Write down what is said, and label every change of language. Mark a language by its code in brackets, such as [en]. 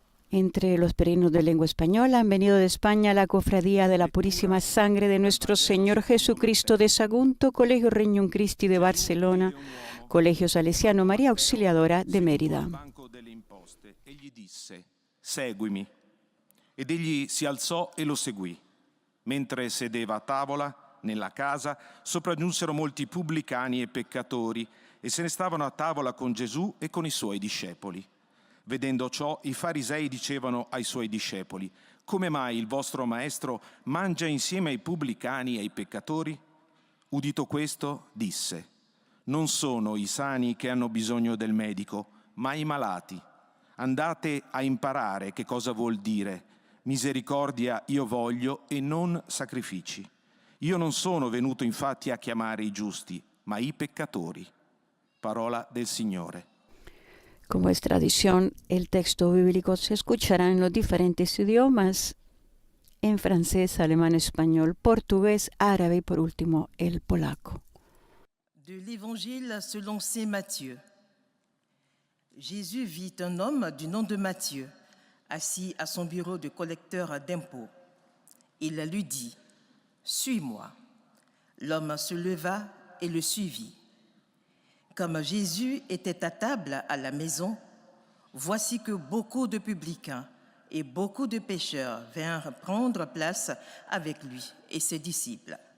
[es] Entre los peregrinos de lengua española han venido de España la Cofradía de la Purísima Sangre de Nuestro Señor Jesucristo de Sagunto, Colegio Regnum Christi de Barcelona, Colegio Salesiano María Auxiliadora de Mérida. [it] Egli disse: seguimi. Ed egli si alzò e lo seguì. Mentre sedeva a tavola nella casa, sopraggiunsero molti pubblicani e peccatori e se ne stavano a tavola con Gesù e con i suoi discepoli. Vedendo ciò, i farisei dicevano ai suoi discepoli: come mai il vostro maestro mangia insieme ai pubblicani e ai peccatori? Udito questo, disse: non sono i sani che hanno bisogno del medico, ma i malati. Andate a imparare che cosa vuol dire: misericordia io voglio e non sacrifici. Io non sono venuto infatti a chiamare i giusti, ma i peccatori. Parola del Signore. [es] Como es tradición, el texto bíblico se escuchará en los diferentes idiomas, en francés, alemán, español, portugués, árabe y por último el polaco. [fr] De l'Évangile selon saint Matthieu. Jésus vit un homme du nom de Matthieu, assis à son bureau de collecteur d'impôts. Il lui dit: suis-moi. L'homme se leva et le suivit. Comme Jésus était à table à la maison, voici que beaucoup de publicains et beaucoup de pécheurs vinrent prendre place avec lui et ses disciples.